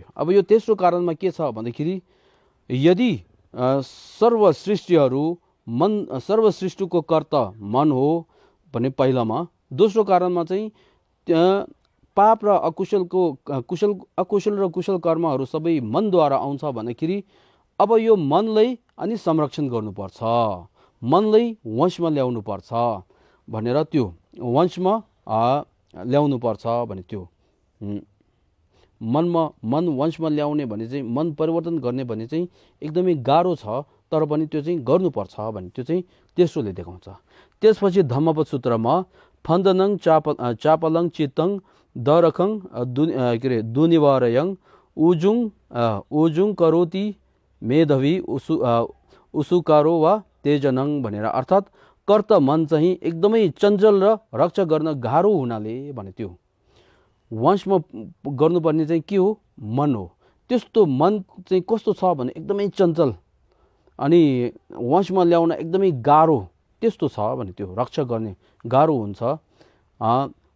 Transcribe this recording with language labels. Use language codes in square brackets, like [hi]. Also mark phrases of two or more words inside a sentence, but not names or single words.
[ne] अब यो तेस्रो कारणमा के छ भन्दाखेरि यदि सर्व सृष्टिको कर्ता मन हो भने पहिलामा दोस्रो कारणमा चाहिँ पाप र अकुशल र कुशल कर्महरू सबै मनद्वारा आउँछ भन्दाखेरि अब यो मनलाई अनि संरक्षण गर्नुपर्छ मनलाई वशमा ल्याउनु पर्छ भनेर त्यो वशमा ल्याउनु पर्छ भने त्यो मन वशमा ल्याउने भने चाहिँ मन परिवर्तन गर्ने भने चाहिँ एकदमै गाह्रो छ तर पनि त्यो चाहिँ गर्नुपर्छ भने त्यो चाहिँ तेस्रोले देखाउँछ। त्यसपछि धम्मपद सूत्रमा [pi] फन्दनं चापलं चित्तं दरखं दुनिवारयं उजुङ करोति मेधवी उसुकारो वा तेजनं [ne] भनेर अर्थात् कर्त मन चाहिँ एकदमै चञ्चल र रक्षा गर्न गाह्रो हुनाले भने त्यो वशमा गर्नुपर्ने चाहिँ के हो मन हो। त्यस्तो मन चाहिँ कस्तो छ भने एकदमै चञ्चल अनि वशमा ल्याउन एकदमै गाह्रो त्यस्तो छ भने त्यो रक्षा गर्ने गाह्रो हुन्छ।